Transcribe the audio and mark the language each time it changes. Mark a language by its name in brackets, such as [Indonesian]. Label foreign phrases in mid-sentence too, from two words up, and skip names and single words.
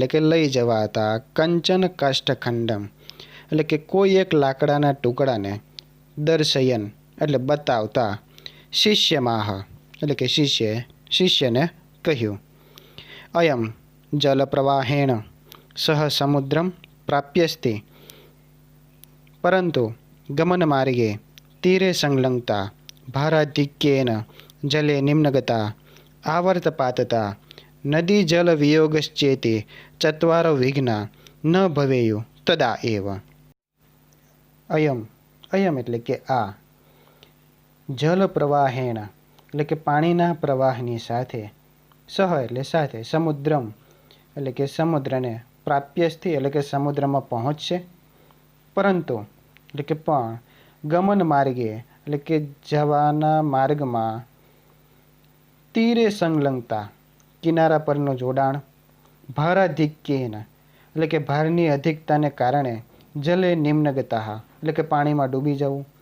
[Gujarati] કે લઈ જવાતા [Sanskrit] કંચન કાષ્ઠખંડમ [Gujarati] એટલે કે કોઈ એક લાકડાના ટુકડાને [Sanskrit] દર્શયન [Gujarati] એટલે બતાવતા [Sanskrit] શિષ્યમાહ [Gujarati] એટલે કે શિષ્યને કહ્યું [Sanskrit] અયમ જલ પ્રવાહેણ સહ સમુદ્રમ પ્રાપ્યસ્તે પરંતુ ગમન માર્ગે તીરે સંલગ્નતા ભારાધિક્યેન જલે નિમ્નગતા આवर्तपातता नदी जल वियोगश्चेते चत्वारो विघ्ना न भवेयु તદા એવ અયમ અયમ [Gujarati] એટલે કે આ [Sanskrit] જલ પ્રવાહેણ [Gujarati] એટલે કે પાણીના પ્રવાહની સાથે સહ એટલે સાથે સમુદ્રમ એટલે કે સમુદ્રને પ્રાપ્યસ્થી એટલે કે સમુદ્રમાં પહોંચશે પરંતુ એટલે કે પણ [Sanskrit] ગમન માર્ગે [Gujarati] એટલે કે જવાના માર્ગમાં [Sanskrit] તીરે સંલગ્નતા [Gujarati] કિનારા પરનું જોડાણ ભારાધિક્યેન એટલે કે ભારની અધિકતાને કારણે [Sanskrit] જલે નિમ્નગતા [Gujarati] એટલે કે પાણીમાં ડૂબી જવું